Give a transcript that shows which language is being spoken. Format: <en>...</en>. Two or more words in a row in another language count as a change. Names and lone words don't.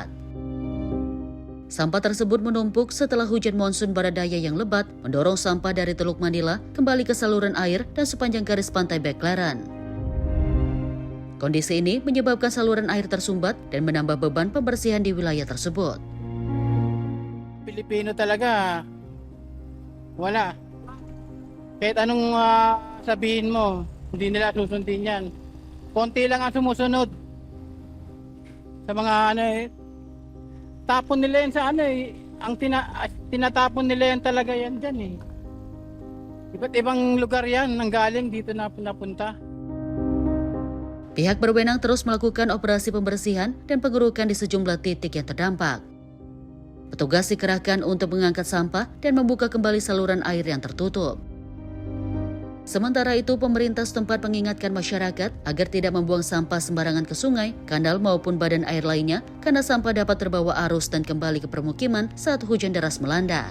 <id>Sampah tersebut menumpuk setelah hujan monsun barat daya yang lebat mendorong sampah dari Teluk Manila kembali ke saluran air dan sepanjang garis pantai Baclaran. Kondisi ini menyebabkan saluran air tersumbat dan menambah beban pembersihan di wilayah tersebut.</id> <tl>Pilipino talaga, wala. Kahit anong sabihin mo, hindi nila susundin yan. Konti lang ang sumusunod. Sa mga tapon nila yan sa ang tinatapon nila yan talaga yan dyan eh. Iba't ibang lugar yan, nanggaling dito na napunta.</tl> <id>Pihak berwenang terus melakukan operasi pembersihan dan pengerukan di sejumlah titik yang terdampak. Petugas dikerahkan untuk mengangkat sampah dan membuka kembali saluran air yang tertutup. Sementara itu, pemerintah setempat mengingatkan masyarakat agar tidak membuang sampah sembarangan ke sungai, kanal maupun badan air lainnya karena sampah dapat terbawa arus dan kembali ke permukiman saat hujan deras melanda.</id>